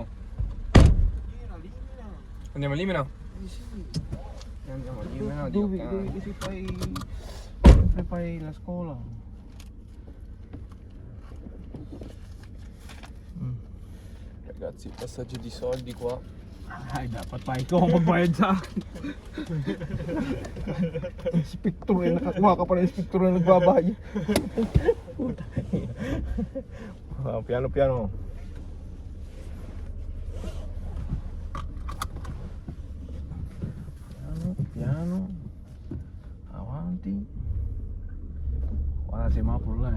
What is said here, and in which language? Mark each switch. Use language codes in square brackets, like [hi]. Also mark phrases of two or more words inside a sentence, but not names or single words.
[it] Limina. Andiamo a Limena? Sì. Andiamo a Limena, Dove si fai la scuola? Ragazzi, passaggio di soldi qua. [tl] Dapat pa ikaw ang magbayad sa akin. Inspektor eh, nakakuha ka pa ng inspektor na nagbabayad. [it] Piano. Piano. Avanti. Guarda semaforo là